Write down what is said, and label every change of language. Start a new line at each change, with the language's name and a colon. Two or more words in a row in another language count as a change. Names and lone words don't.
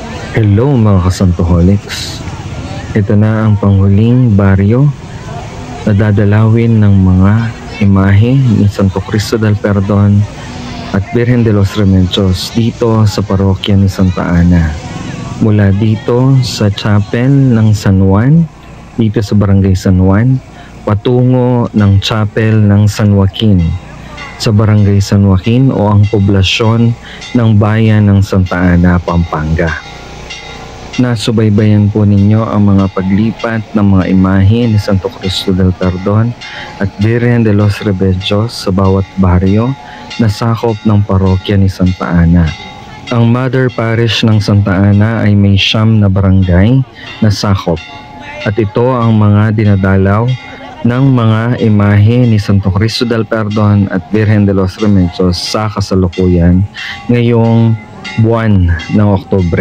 Filipino: Hello mga kasantoholics. Ito na ang panghuling baryo na dadalawin ng mga imahe ni Santo Cristo del Perdon at Virgen de los Remedios dito sa parokya ni Santa Ana. Mula dito sa chapel ng San Juan, dito sa barangay San Juan, patungo ng chapel ng San Joaquin sa barangay San Joaquin o ang poblasyon ng bayan ng Santa Ana, Pampanga. Nasubaybayan po ninyo ang mga paglipat ng mga imahe ni Santo Cristo del Perdon at Virgen de los Remedios sa bawat baryo na sakop ng parokya ni Santa Ana. Ang
English: Mother Parish
Filipino: ng Santa Ana ay may 9 na barangay na sakop at ito ang mga dinadalaw ng mga imahe ni Santo Cristo del Perdon at Virgen de los Remedios sa kasalukuyan ngayong buwan ng Oktubre.